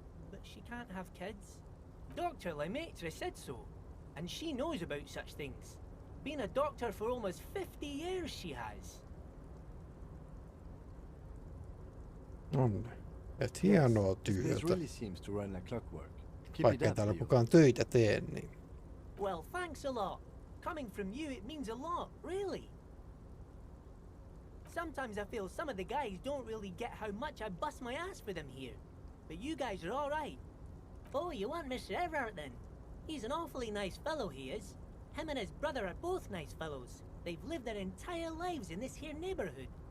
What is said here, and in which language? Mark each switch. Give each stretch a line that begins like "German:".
English: But she can't have kids. Dr. Lemaitre said so, and she knows about such things. Been a doctor for almost 50 years she has.
Finnish: On. Et hienoa työtä.
English: This really seems to run like clockwork.
Finnish: Vaikka en täällä kukaan töitä tee, niin.
English: Well, thanks a lot. Coming from you, it means a lot, really. Sometimes I feel some of the guys don't really get how much I bust my ass for them here. But you guys are all right. Oh, you want Mr. Everett then? He's an awfully nice fellow, he is. Him and his brother are both nice fellows. They've lived their entire lives in this here neighborhood.